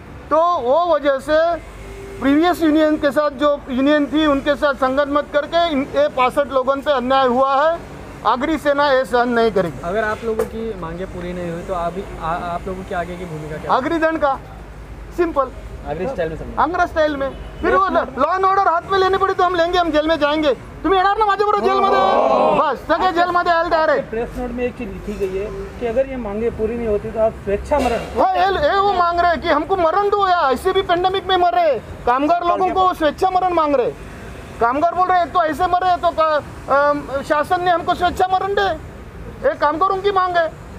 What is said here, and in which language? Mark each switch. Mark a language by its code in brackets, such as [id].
[hi] तो वो वजह से प्रीवियस यूनियन के साथ जो यूनियन थी उनके साथ संगत मत करके ये 65 लोगों पे अन्याय हुआ है। आगरी सेना ये सहन नहीं करेगी। अगर आप लोगों की मांगे पूरी नहीं हुई तो आप लोगों की आगे की भूमिका क्या? आगरी दंड का, सिंपल आगरी स्टाइल में समझ। आंध्र स्टाइल में। फिर वो लॉ एंड ऑर्डर हाथ में लेनी पड़ी तो हम लेंगे, हम जेल में जाएंगे। [mr] तुम्हें येणार ना माझ्या बरोबर जेलमध्ये, बस सगळे जेलमध्ये आले डायरेक्ट। [hi] प्रेस नोट में एक चीज लिखी गई है कि अगर ये मांगे पूरी नहीं होती तो आप स्वेच्छा मरण। हाँ, ये वो मांग रहे हैं कि हमको मरण दो, या ऐसे भी पेंडेमिक में मर रहे कामगार लोगों को स्वेच्छा मरण मांग रहे। कामगार बोल रहे हैं तो ऐसे मर रहे तो शासन ने हमको स्वेच्छा मरण दे, ये कामगारों की मांग है।